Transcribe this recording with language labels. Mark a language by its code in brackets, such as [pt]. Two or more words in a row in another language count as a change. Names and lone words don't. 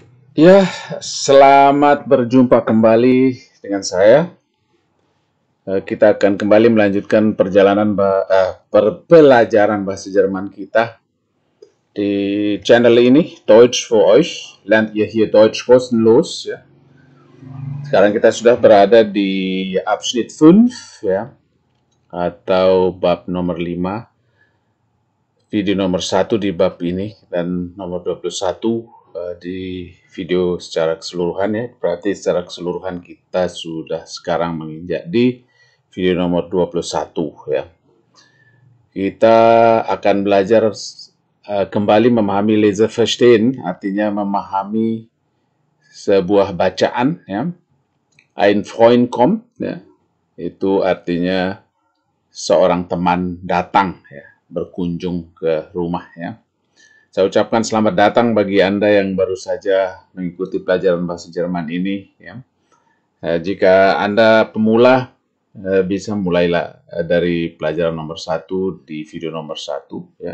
[id] Ya, selamat berjumpa kembali dengan saya. Kita akan kembali melanjutkan pelajaran bahasa Jerman kita di channel ini, [de] Deutsch für euch. Lernt ihr hier Deutsch kostenlos. [id] Ya. Sekarang kita sudah berada di Abschnitt 5, ya, atau bab nomor 5. Video nomor 1 di bab ini dan nomor 21 di video secara keseluruhan, ya. Berarti secara keseluruhan kita sudah sekarang menginjak di video nomor 21, ya. Kita akan belajar kembali memahami [de] Leser verstehen, [id] artinya memahami sebuah bacaan, ya. [de] Ein Freund kommt, [id] ya. Itu artinya seorang teman datang, ya, berkunjung ke rumah, ya. Saya ucapkan selamat datang bagi Anda yang baru saja mengikuti pelajaran bahasa Jerman ini, ya. Jika Anda pemula, bisa mulailah dari pelajaran nomor 1 di video nomor 1, ya.